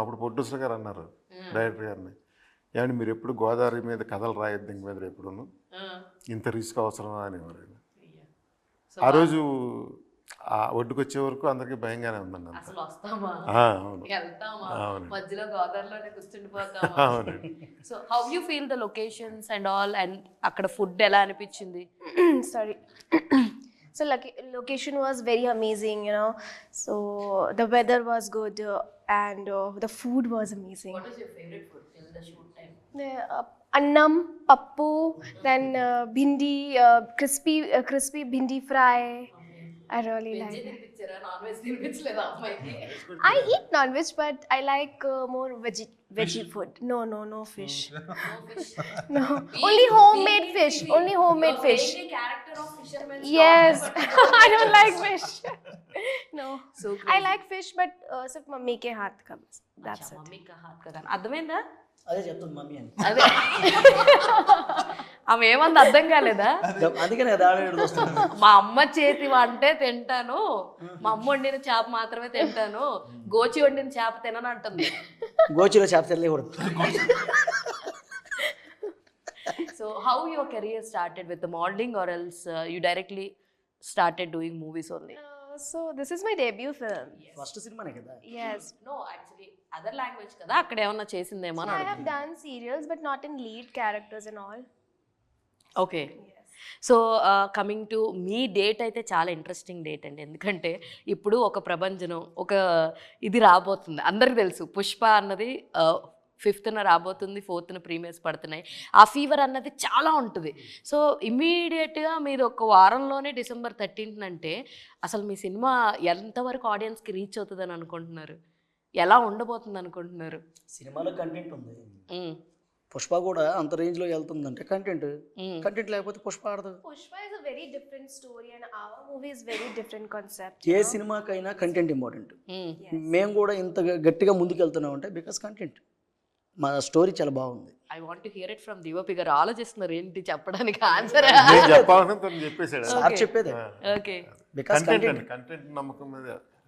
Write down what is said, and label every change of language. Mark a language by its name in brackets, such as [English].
[Telugu] అప్పుడు ప్రొడ్యూసర్ గారు అన్నారు డైరెక్టర్ గారిని, ఏమంటే మీరు ఎప్పుడు గోదావరి మీద కథలు రాయొద్దు ఇంక మీద ఎప్పుడును, ఇంత రిస్క్ అవసరమా అనేవారు. ఆ రోజు ఆ ఒడ్డుకు వచ్చే వరకు అందరికీ భయంగానే ఉందండి. అంత అసలు వస్తామా అవును వెళ్తామా అవును మధ్యలో గోదావరిలోనే కూర్చుండిపోతామా? అవునండి. [English] so how you feel the locations and all, and [Telugu] అక్కడ ఫుడ్ ఎలా అనిపించింది? [English] Sorry. So location was very amazing, you know. So the weather was good and the food was amazing. What is your favorite food till the shoot time? Annam, pappu, then bhindi, crispy bhindi fry. I really like it. [Telugu] Non veg తినిపించలేదా అమ్మాయికి? [English] I eat non-veg, but I like more veggie food. No fish. No, only homemade fish. Only homemade fish. Character of fisherman. Yes, I don't like fish. No, So I like fish, but [Hindi] सिर्फ mummy के हाथ का बस. [English] That's it. [Hindi] Mummy కా హాత్ కా గానా [Telugu] అర్థమైందా? అదే చెప్తుంది మమ్మీ అని. అదే ఆమె ఏమంది అర్థం కాలేదా? అందుకనే కదా ఆడ వస్తుంది. మా అమ్మ చేతి వంటే తింటాను, మా అమ్మ వండిన చేప మాత్రమే తింటాను, గోచి వండిన చేప తినను అంటుంది. గోచిలో చేప తెలియకూడదు. [English] So how your career started with the modeling or else you directly started doing movies only? So this is my debut film. [Telugu] First సినిమానే కదా. [English] Yes. No, actually other language [Telugu] కదా, అక్కడ ఏమన్నా చేసిందేమో అని [English] I have done serials, but not in lead characters and all. Okay. [Telugu] So coming to మీ date అయితే చాలా interesting date అండి. ఎందుకంటే ఇప్పుడు ఒక ప్రభంజనం, ఒక ఇది రాబోతుంది. అందరికీ తెలుసు పుష్ప అన్నది 5th రాబోతుంది, 4th ప్రీమియర్స్ పడుతున్నాయి. ఆ ఫీవర్ అన్నది చాలా ఉంటుంది. సో ఇమ్మీడియట్గా మీరు ఒక వారంలోనే December 13th అంటే అసలు మీ సినిమా ఎంతవరకు ఆడియన్స్కి రీచ్ అవుతుందని అనుకుంటున్నారు? ఎలా ఉండబోతుంది అనుకుంటున్నారు? సినిమాలో కంటెంట్ ఉంది. పుష్ప కూడా అంత రేంజ్ లో వెళ్తుందంటే కంటెంట్ లేకపోతే పుష్ప ఆడదు. [English] Pushpa is a very different story and our movie is very different concept. [Telugu] ఏ సినిమాకైనా content important. మేము కూడా ఇంత గట్టిగా ముందుకు వెళ్తున్నాం అంటే బికాస్ కంటెంట్. మా స్టోరీ చాలా బాగుంది. [English] I want to hear it from DOP garu. [Telugu] ఆలోచిస్తున్నారు ఏంటి చెప్పడానికి ఆన్సర్. నేను చెప్పాలని తను చెప్పేశాడు. సార్ చెప్పేదే. ఓకే. [English] because [Telugu] కంటెంట్ నమ్మకం మీద.